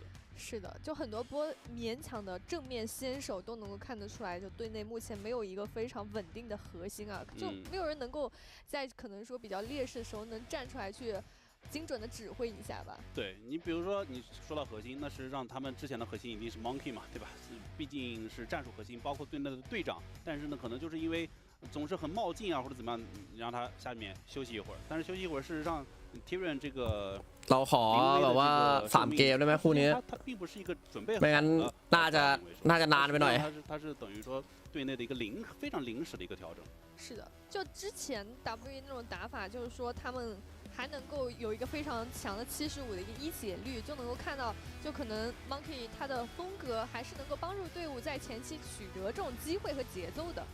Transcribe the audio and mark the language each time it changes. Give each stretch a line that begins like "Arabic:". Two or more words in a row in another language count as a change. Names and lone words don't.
Chinese: 是的，就很多波勉强的正面先手都能够看得出来，就队内目前没有一个非常稳定的核心啊，就没有人能够在可能说比较劣势的时候能站出来去精准的指挥一下吧。对你比如说你说到核心，那是让他们之前的核心一定是 Monkey 嘛，对吧？毕竟是战术核心，包括队内的队长，但是呢，可能就是因为总是很冒进啊或者怎么样，你让他下面休息一会儿，但是休息一会儿，事实上 Tyrion 这个。
Thai: เราขอแบบว่า3เกมได้ไหมคู่นี้ไม่งั้นน่าจะนานไปหน่อย
Chinese: 它是等于说队内的一个非常临时的一个调整。是的，就之前 WE 那种打法，就是说他们还能够有一个非常强的75的一个一血率，就能够看到，就可能 Monkey 他的风格还是能够帮助队伍在前期取得这种机会和节奏的。